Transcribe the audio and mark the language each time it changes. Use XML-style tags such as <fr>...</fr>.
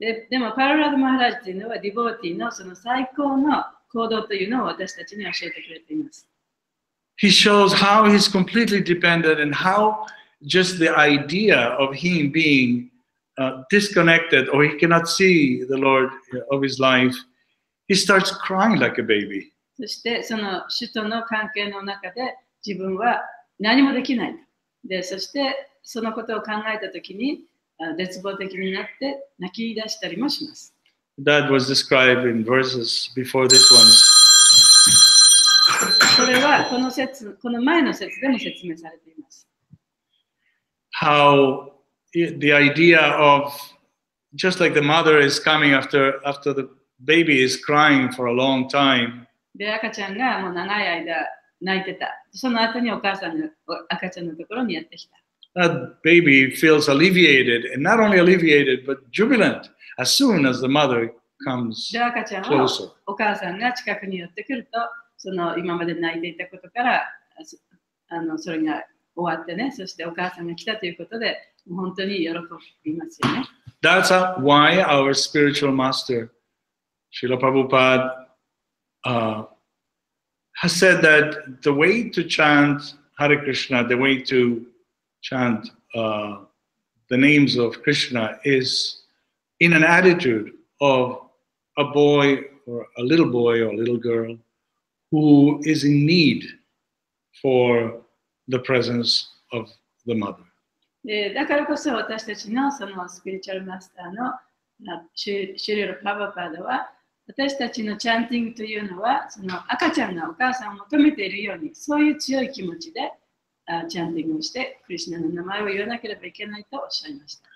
<ja>でもパララド・マハラジというのはディボーティーのその最高の行動というのを私たちに教えてくれています。</ja> <en>he shows how he's completely dependent and how just the idea of him being disconnected or he cannot see the Lord of his life, he starts crying like a baby.</en> <ja>そしてその主との関係の中で自分は何もできない。で、そしてそのことを考えたときに絶望的になって泣き出したりもします。</ja> <en>That was described in verses before this one.</en> <ja>それはこの前の説でも説明されています。</ja> <en>How the idea of just like the mother is coming after the baby is crying for a long time.</en> <ja>で、赤ちゃんがもう長い間泣いてた。その後にお母さんが赤ちゃんのところにやってきた。</ja> <en>That baby feels alleviated, and not only alleviated, but jubilant as soon as the mother comes</en> <ja>で、赤ちゃんは</ja> <en>closer.</en> <ja>お母さんが近くに寄ってくると、その今まで泣いていたことからそれが終わってね、そしてお母さんが来たということで、本当に喜びますよね。</ja> <en>That's why our spiritual master, Srila Prabhupada, has said that the way to chant Hare Krishna, the way to chant the names of Krishna is in an attitude of a boy or a little girl who is in need for the presence of the mother.</en> <ja>で、だからこそ私たちのそのスピリチュアルマスターのシュリル・プラバパードは私たちのチャンティングというのはその赤ちゃんがお母さんを求めているようにそういう強い気持ちでチャンティングをしてクリシュナの名前を言わなければいけないとおっしゃいました。</ja>